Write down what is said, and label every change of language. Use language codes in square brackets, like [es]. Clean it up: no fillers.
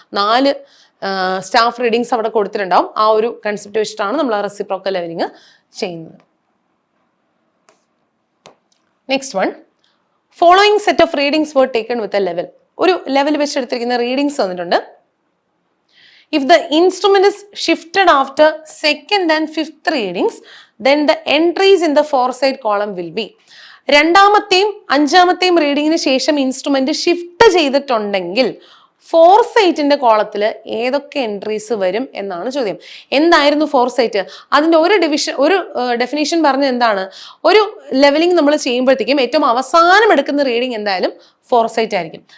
[ml] 4 staff readings അവിടെ കൊടുത്തിട്ടുണ്ടാവും. ആ ഒരു കൺസെപ്റ്റ് വെച്ചിട്ടാണ് നമ്മൾ ആ റെസിപ്രോക്കൽ ലെവലിംഗ് ചെയ്യുന്നത്. [en] Next one, following set of readings were taken with a level. [ml] ഒരു ലെവൽ വെച്ച് എടുത്തിരിക്കുന്ന റീഡിങ്സ് വന്നിട്ടുണ്ട്. [en] If the instrument is shifted after 2nd and 5th readings, then the entries in the foresight column will be. [ml] 2ാമത്തെയും 5ാമത്തെയും റീഡിങ്ങിന് ശേഷം instrument shift ചെയ്തിട്ടുണ്ടെങ്കിൽ ഫോർസൈറ്റിന്റെ കോളത്തിൽ ഏതൊക്കെ entries വരും എന്നാണ് ചോദ്യം. എന്തായിരുന്നു ഫോർസൈറ്റ്? അതിന്റെ ഒരു ഡെഫിനേഷൻ പറഞ്ഞത് എന്താണ്? ഒരു ലെവലിംഗ് നമ്മൾ ചെയ്യുമ്പോഴത്തേക്കും ഏറ്റവും അവസാനം എടുക്കുന്ന റീഡിങ് എന്തായാലും ഫോർസൈറ്റ് ആയിരിക്കും.